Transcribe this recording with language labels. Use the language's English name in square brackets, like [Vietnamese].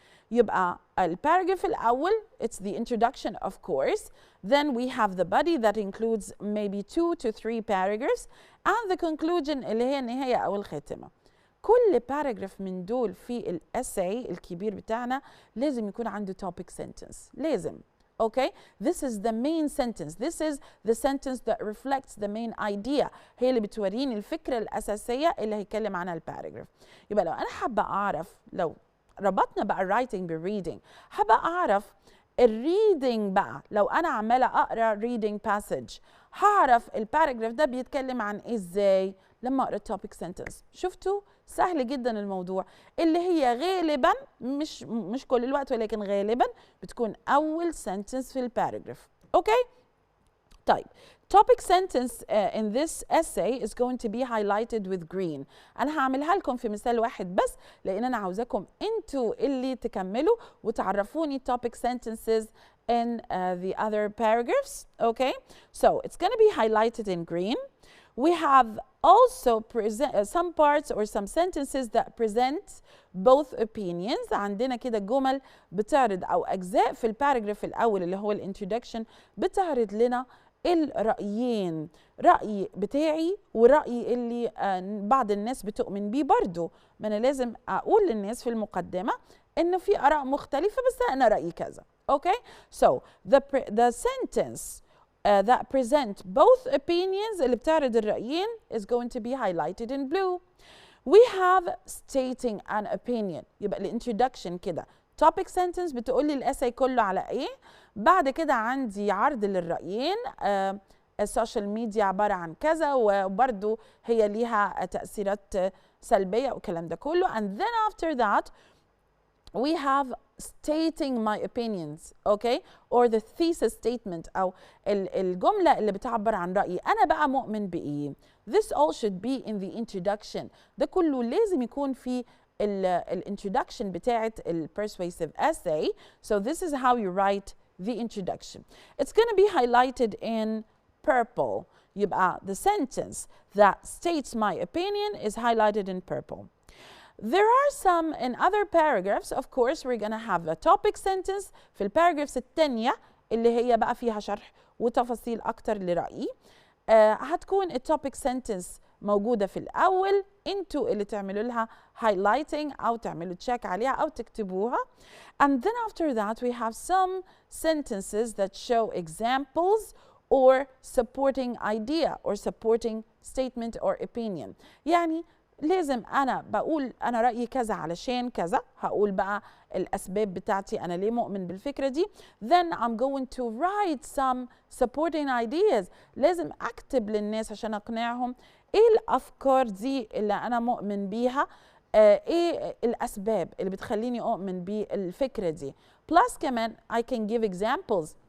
[Arabic] يبقى الباراجراف الأول [English] it's the introduction of course, then we have the body that includes maybe 2 to 3 paragraphs and the conclusion [Arabic] اللي هي النهاية أو الخاتمة. كل باراجراف من دول في الاساي الكبير بتاعنا لازم يكون عنده topic sentence، لازم. [English] Okay, this is the main sentence. This is the sentence that reflects the main idea. [Arabic] هي اللي بتوريني الفكرة الأساسية اللي هيتكلم عنها الباراجراف. يبقى لو أنا حابة أعرف، لو ربطنا بقى الرايتنج بالريدنج، حابة أعرف الريدنج بقى، لو أنا عمالة أقرأ reading passage هعرف الباراجراف ده بيتكلم عن إيه إزاي لما أقرأ topic sentence. شفتوا؟ سهل جدا الموضوع، اللي هي غالبا مش كل الوقت ولكن غالبا بتكون أول sentence في الباراجراف. أوكي؟ طيب [English] topic sentence in this essay is going to be highlighted with green. [Arabic] أنا هعملها لكم في مثال واحد بس لأن أنا عاوزاكم أنتوا اللي تكملوا وتعرفوني [English] topic sentences in the other paragraphs. Okay, so it's going to be highlighted in green. We have also some parts or some sentences that present both opinions. [Arabic] عندنا كده جمل بتعرض أو أجزاء في الباراجراف الأول اللي هو الانترودكشن بتعرض لنا الرأيين، رأي بتاعي ورأي اللي بعض الناس بتؤمن بيه برضو. ما أنا لازم أقول للناس في المقدمة إنه في آراء مختلفة بس أنا رأيي كذا. [English] Okay, so the sentence that present both opinions [Arabic] اللي بتعرض الرأيين [English] is going to be highlighted in blue. We have stating an opinion. [Arabic] يبقى الانترودكشن كده topic sentence بتقول لي الاساي كله على ايه. بعد كده عندي عرض للرأيين. السوشيال ميديا عبارة عن كذا وبرضو هي ليها تأثيرات سلبية والكلام ده كله. [English] And then after that we have stating my opinions, okay, or the thesis statement [Arabic] أو الجملة اللي بتعبر عن رأيي. أنا بقى مؤمن بإيه؟ [English] This all should be in the introduction. [Arabic] ده كله لازم يكون في introduction بتاعة persuasive essay. [English] So this is how you write the introduction. It's going to be highlighted in purple. يبقى the sentence that states my opinion is highlighted in purple. There are some in other paragraphs. Of course we're going to have a topic sentence [Arabic] في الباراجرافز التانية اللي هي بقى فيها شرح وتفاصيل أكتر لرأيي. هتكون التوبيك سنتنس موجودة في الأول، انتوا اللي تعملوا لها highlighting أو تعملوا تشيك عليها أو تكتبوها. [English] And then after that we have some sentences that show examples or supporting idea or supporting statement or opinion. [Arabic] يعني لازم أنا بقول أنا رأيي كذا علشان كذا، هقول بقى الأسباب بتاعتي أنا ليه مؤمن بالفكرة دي. [English] Then I'm going to write some supporting ideas. [Arabic] لازم أكتب للناس عشان أقنعهم إيه الأفكار دي اللي أنا مؤمن بيها، إيه الأسباب اللي بتخليني أؤمن بالفكرة دي. [English] Plus كمان I can give examples.